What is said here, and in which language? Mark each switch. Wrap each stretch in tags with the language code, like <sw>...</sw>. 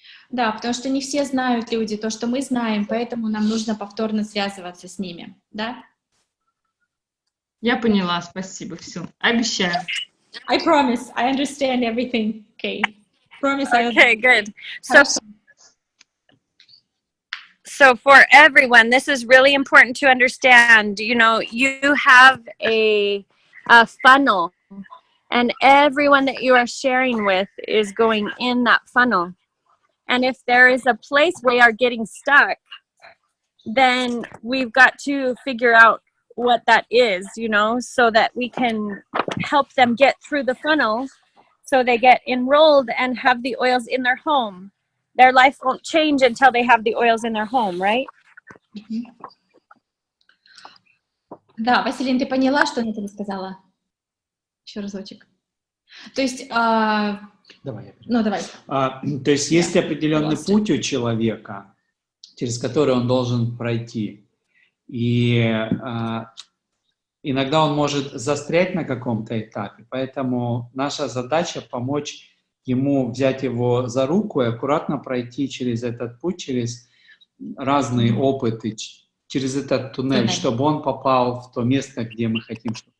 <ru>Да, потому что не все знают люди то, что мы знаем, поэтому нам нужно повторно связываться с ними, да? Я поняла, спасибо, все, обещаю.</ru> <en>I promise, I understand everything. Okay. Promise. Okay, good. So for everyone, this is really important to understand. You know, you have a funnel, and everyone that you are sharing with is going in that funnel. And if there is a place where they are getting stuck, then we've got to figure out what that is, you know, so that we can help them get through the funnel so they get enrolled and have the oils in their home. Their life won't change until they have the oils in their home, right?</en> <ru>Да, Василин, ты поняла, что она тебе сказала? Еще разочек. То есть... Давай. Ну, давай. То есть есть определенный путь у человека, через который он должен пройти. И иногда он может застрять на каком-то этапе, поэтому наша задача помочь ему взять его за руку и аккуратно пройти через этот путь, через разные опыты, через этот туннель, чтобы он попал в то место, где мы хотим.</ru>